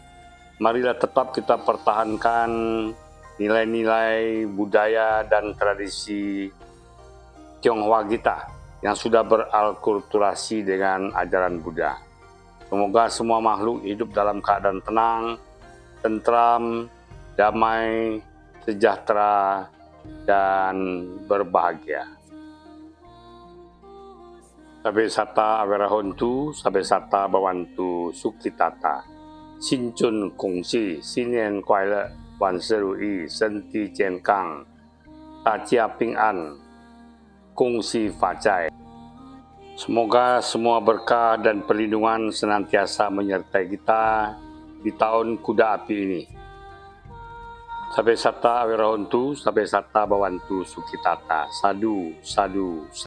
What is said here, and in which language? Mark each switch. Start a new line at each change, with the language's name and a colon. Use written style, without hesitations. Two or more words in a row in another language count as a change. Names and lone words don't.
Indonesian: Marilah tetap kita pertahankan nilai-nilai budaya dan tradisi Tionghoa kita yang sudah beralkulturasi dengan ajaran Buddha. Semoga semua makhluk hidup dalam keadaan tenang, tentram, damai, sejahtera, dan berbahagia.
Pali: Sabe sata awerahontu, sabe sata bawantu sukitata.
Chinese: 新春恭喜，新年快乐，万事如意，身体健康，大家平安，恭喜发财。
Indonesian: Semoga semua berkah dan perlindungan senantiasa menyertai kita di tahun kuda api ini.
Pali: Sabe sata awerahontu, sabe sata bawantu sukitata. Sadu, sadu.